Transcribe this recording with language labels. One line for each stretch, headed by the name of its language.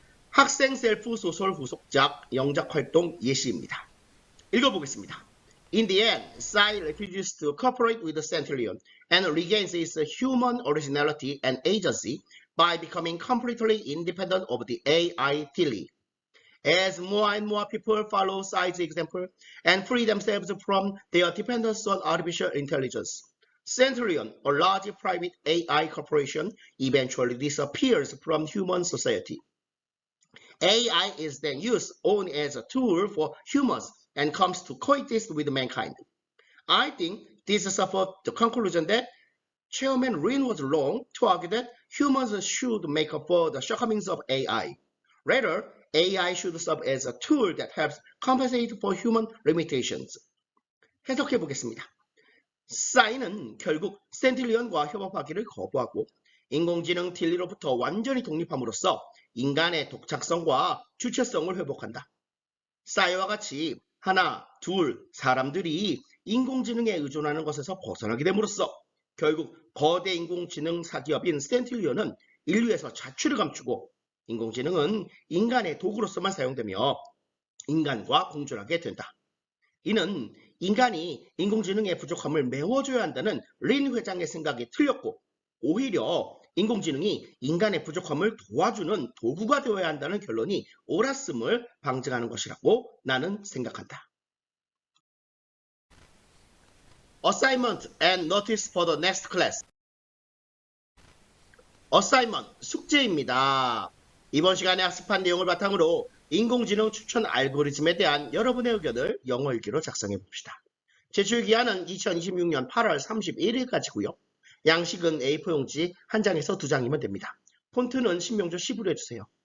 Korean: 학생 셀프 소설 후속작 영작 활동 예시입니다. 읽어보겠습니다.
English: In the end, Sai refuses to cooperate with the Centurion and regains its human originality and agency by becoming completely independent of the AI Tilly. As more and more people follow Sai's example and free themselves from their dependence on artificial intelligence, Centurion, a large private AI corporation, eventually disappears from human society. AI is then used only as a tool for humans and comes to coexist with mankind. I think this supports the conclusion that Chairman Rin was wrong to argue that humans should make up for the shortcomings of AI. Rather, AI should serve as a tool that helps compensate for human limitations.
Korean: 해석해 보겠습니다. 사이는 결국 센틸리언과 협업하기를 거부하고 인공지능 틸리로부터 완전히 독립함으로써 인간의 독창성과 주체성을 회복한다. 사이와 같이 하나, 둘, 사람들이 인공지능에 의존하는 것에서 벗어나게 됨으로써 결국 거대 인공지능 사기업인 센틸리언은 인류에서 자취를 감추고 인공지능은 인간의 도구로서만 사용되며 인간과 공존하게 된다. 이는 인간이 인공지능의 부족함을 메워줘야 한다는 린 회장의 생각이 틀렸고 오히려 인공지능이 인간의 부족함을 도와주는 도구가 되어야 한다는 결론이 옳았음을 방증하는 것이라고 나는 생각한다.
English: Assignment and notice for the next class. Assignment,
Korean: 숙제입니다. 이번 시간에 학습한 내용을 바탕으로 인공지능 추천 알고리즘에 대한 여러분의 의견을 영어 일기로 작성해 봅시다. 제출 기한은 2026년 8월 31일까지고요. 양식은 A4 용지 1장에서 2장이면 됩니다. 폰트는 신명조 10으로 해주세요.